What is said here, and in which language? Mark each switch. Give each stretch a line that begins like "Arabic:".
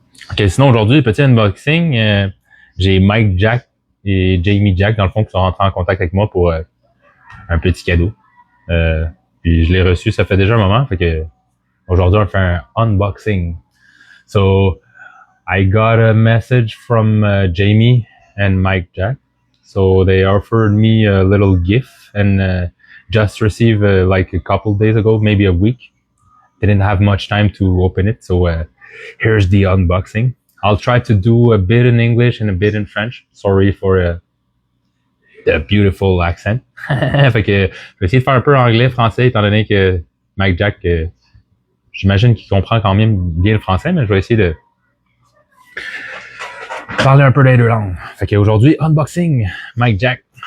French: Ok, sinon aujourd'hui, petit unboxing, j'ai Mike Jack et Jamie Jack dans le fond qui sont rentrés en contact avec moi pour un petit cadeau. Puis je l'ai reçu, ça fait déjà un moment, fait que aujourd'hui on fait un unboxing.
English: So I got a message from Jamie and Mike Jack. So they offered me a little gift and just received like a couple days ago, maybe a week. Didn't have much time to open it, so here's the unboxing. I'll try to do a bit in English and a bit in French. Sorry for the beautiful accent.
French: Fait que je vais essayer de faire un peu anglais, français, étant donné que Mike Jack, j'imagine qu'il comprend quand même bien le français, mais je vais essayer de parler un peu les deux langues. Fait qu'aujourd'hui, unboxing, Mike Jack.